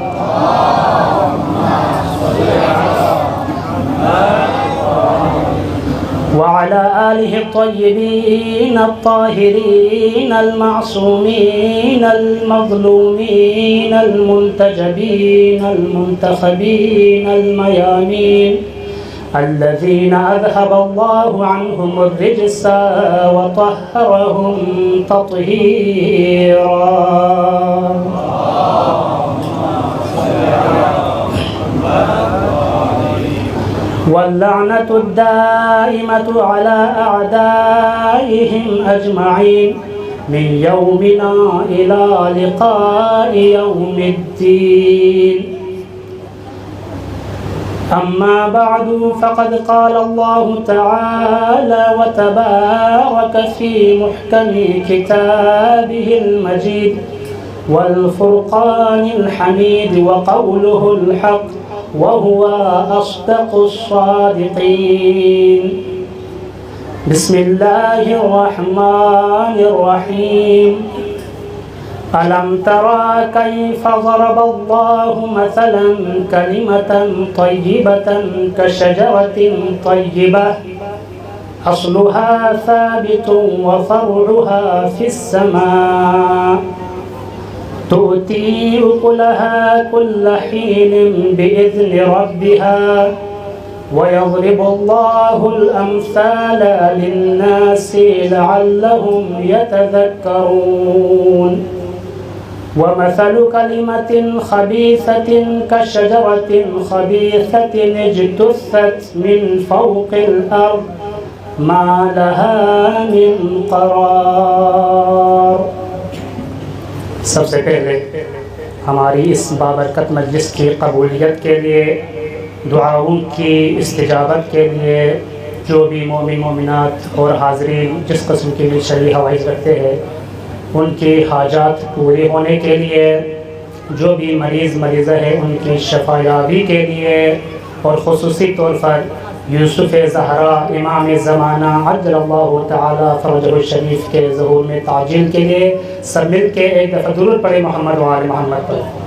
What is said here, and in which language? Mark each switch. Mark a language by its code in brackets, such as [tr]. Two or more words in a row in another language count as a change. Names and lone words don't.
[ar] وعلى آله الطيبين الطاهرين المعصومين المظلومين المنتجبين المنتخبين الميامين الذين أذهب الله عنهم الرجس وطهرهم تطهيرا. واللعنة الدائمة على أعدائهم أجمعين من يومنا إلى لقاء يوم الدين. أما بعد فقد قال الله تعالى وتبارك في محكم كتابه المجيد والفرقان الحميد وقوله الحق وهو أصدق الصادقين. بسم الله الرحمن الرحيم. ألم تر كيف ضرب الله مثلا كلمة طيبة كشجرة طيبة أصلها ثابت وفرعها في السماء تؤتي أكلها كل حين بإذن ربها ويضرب الله الأمثال للناس لعلهم يتذكرون. ومثل كلمة خبيثة كشجرة خبيثة اجتثت من فوق الأرض ما لها من قرار. [ur] سب سے پہلے ہماری اس بابرکت مجلس کی قبولیت کے لیے، دعاؤں کی استجابت کے لیے جو بھی مومن مومنات اور حاضرین جس قسم کی بھی شرعی حوائج رکھتے ہیں ان کی حاجات پوری ہونے کے لیے، جو بھی مریض مریضہ ہے ان کی شفایابی کے لیے اور خصوصی طور پر یوسف زہرا امام زمانہ [ar] عجل الله تعالى فرجه [ur] شریف کے ظہور میں تعجیل کے لیے سب مل کے ایک دفعہ درود پڑھے محمد و آل محمد پر.